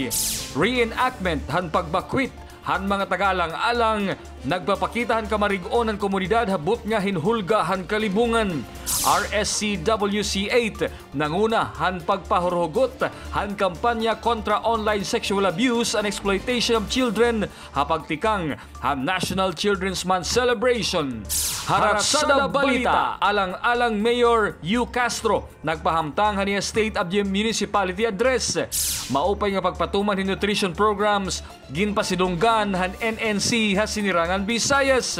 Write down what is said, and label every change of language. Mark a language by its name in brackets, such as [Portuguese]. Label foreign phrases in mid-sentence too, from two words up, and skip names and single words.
[Waray] Reenactment han pagbakwit han mga tagalang-alang nagpapakita han kamarigon ng komunidad habot nga hinhulga han kalibungan. RSCWC 8 nanguna han pagpahurhugot han kampanya kontra [English] online sexual abuse and exploitation of children [Waray] hapagtikang han National Children's Month celebration. Haraksada balita alang-alang Mayor Yu Castro nagpahamtang niya State of the Municipality address. Maupay nga pagpatuman hin nutrition programs ginpasidunggan han NNC ha Sinirangan Visayas.